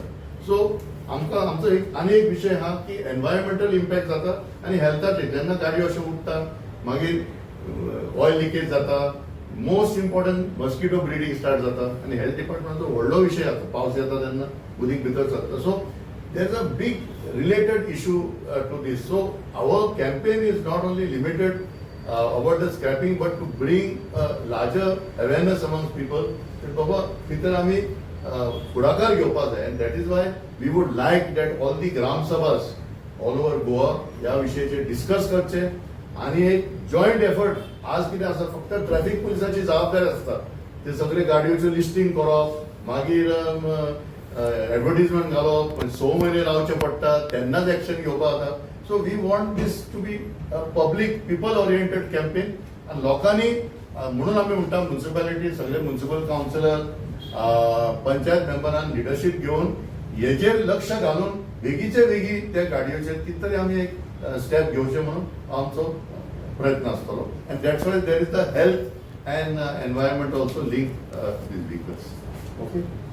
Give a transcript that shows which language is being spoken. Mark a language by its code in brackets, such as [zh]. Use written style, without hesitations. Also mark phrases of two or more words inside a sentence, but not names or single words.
[kok] सो आमकां आमचो आनी एक विशय आहा की [en] environmental impact [kok] जाता आनी हेल्थाचे जेन्ना गाडयो अशें उडटा मागीर [en] oil leakage [kok] जाता. [en] most important mosquito breeding start [kok] जाता आनी हेल्थ डिपार्टमेंटाचो व्हडलो विशय जाता पावस येता तेन्ना उदीक भितर सरता. [en] So there is a big related issue to this. So our campaign is not only limited about the scrapping but to bring a larger awareness amongst people that [kok] baba भितर आमी फुडाकार घेवपाक जाय [en] and that is why we would like that all the gram sabhas all over Goa [kok] ह्या विशयाचेर डिस्कस करचे आनी एक [en] joint effort. [kok] आज कितें आसा फक्त ट्रॅफिक पुलिसाची जबाबदारी आसता ते सगळे गाडयोचें लिस्टिंग करप मागीर एडवर्टिजमेंट घालप 6 म्हयने रावचे पडटा तेन्नाच एक्शन घेवपाक जाता. [en] So we want this to be a public people oriented campaign and [kok] लोकांनी म्हणून आम्ही म्हणटा म्युनिसिपॅलिटी सगळे म्युनिसिपल काउन्सिलर पंचायत मेंबरान लिडरशिप घेवन हेजेर लक्ष घालून बेगीचे बेगी त्या गाडयोचेर कितें तरी आमी एक स्टेप घेवचे म्हणून आमचो प्रयत्न आसतलो [en] and that's why there is the health and environment also linked these vehicles. Okay.